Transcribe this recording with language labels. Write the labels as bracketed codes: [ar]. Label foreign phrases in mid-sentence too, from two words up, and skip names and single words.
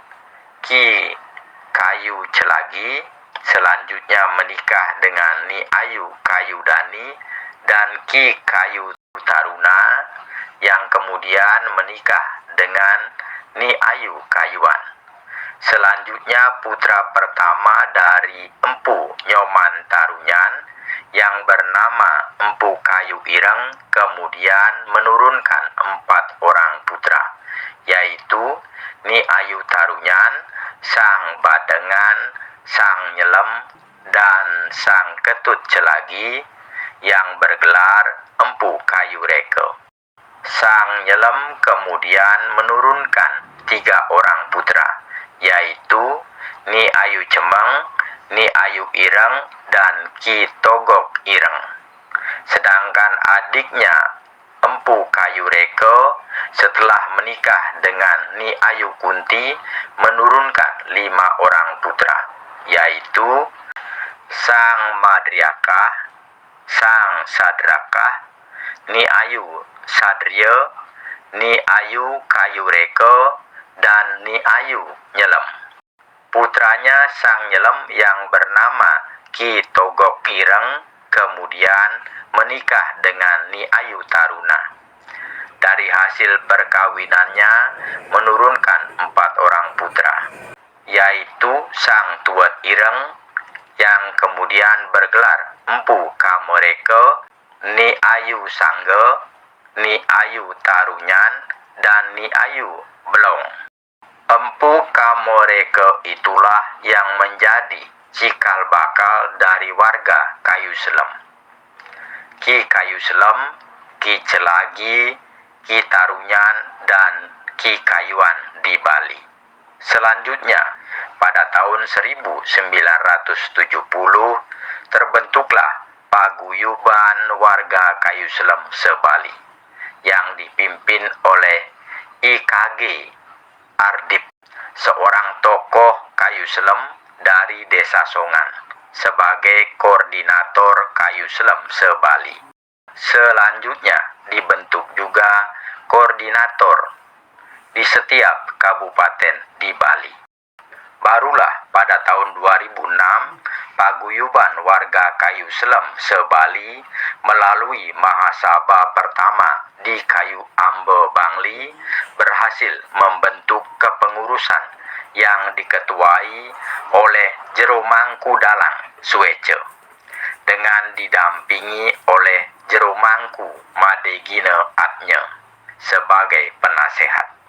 [id] Ki Kayu Celagi selanjutnya menikah dengan Ni Ayu Kayu Dani, dan Ki Kayu Taruna yang kemudian menikah dengan Ni Ayu Kayuan. Selanjutnya putra pertama dari Empu Nyoman Tarunyan yang bernama Empu Kayu Ireng kemudian menurunkan 4 orang putra, yaitu Ni Ayu Tarunyan, Sang Badengan, Sang Nyelem, dan Sang Ketut Celagi yang bergelar Empu Kayu Reke. Sang Nyelem kemudian menurunkan 3 orang putra, yaitu Ni Ayu Cemeng, Ni Ayu Ireng, dan Ki Togok Ireng. Sedangkan adiknya Empu Kayu Reke setelah menikah dengan Ni Ayu Kunti menurunkan 5 orang putra, yaitu Sang Madriakah, Sang Sadrakah, Ni Ayu Sadria, Ni Ayu Kayu Reke, dan Ni Ayu Nyelem. Putranya Sang Nyelem yang bernama Ki Togok Ireng kemudian menikah dengan Ni Ayu Taruna. Dari hasil perkawinannya menurunkan 4 orang putra, yaitu Sang Tuet Ireng yang kemudian bergelar Empu Kamoreke, Ni Ayu Sangge, Ni Ayu Tarunyan, dan Ni Ayu Blong. Empu Kamoreke itulah yang menjadi cikal bakal dari warga Kayu Selem. Ki Kayu Selem, Ki Celagi, Ki Tarunyan, dan Ki Kayuan di Bali. Selanjutnya, pada tahun 1970 terbentuklah paguyuban warga Kayu Selem se-Bali yang dipimpin oleh IKG Ardip, seorang tokoh Kayu Selem dari Desa Songan, sebagai koordinator Kayu Selem se-Bali. Selanjutnya dibentuk juga koordinator di setiap kabupaten di Bali. Barulah pada tahun 2006, paguyuban warga Kayu Selem se-Bali melalui Mahasabha pertama di Kayu Ambe Bangli berhasil membentuk kepengurusan yang diketuai oleh Jero Mangku Dalang Suece dengan didampingi oleh Jero Mangku Madegine Atnye sebagai penasehat.